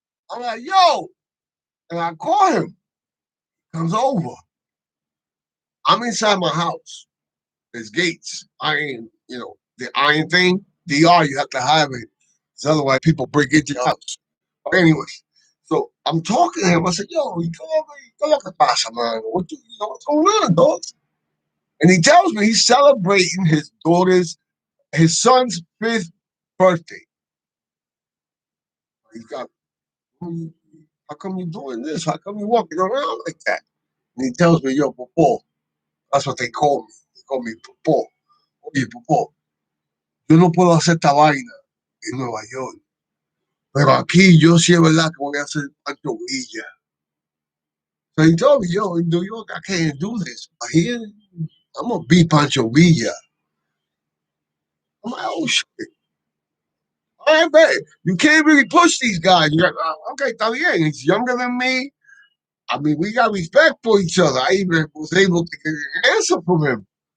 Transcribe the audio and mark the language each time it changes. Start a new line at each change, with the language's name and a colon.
English: I'm like, yo, and I call him. Comes over. I'm inside my house. There's gates, iron, the iron thing. DR, you have to have it, because otherwise people break into your house. But anyway, so I'm talking to him. I said, yo,
Spanish: ¿qué lo que pasa,
English: man? What's going on, dog? And he tells me he's celebrating his son's 5th birthday. He's got, how come you doing this? How come you walking around like that? And he tells me, yo, Popo, that's what they call me. They call me Popo.
Spanish: Oye, Popo, yo no puedo hacer esta vaina en Nueva York, pero aquí yo sí es verdad que voy a hacer Pancho Villa.
English: So he told me, yo, in New York, I can't do this. But here, I'm going to be Pancho Villa. I'm like, oh, shit. All right, man. You can't really push these guys. You're like, oh, okay,
Spanish: está bien.
English: He's younger than me. I mean, we got respect for each other. I even was able to get an answer from him.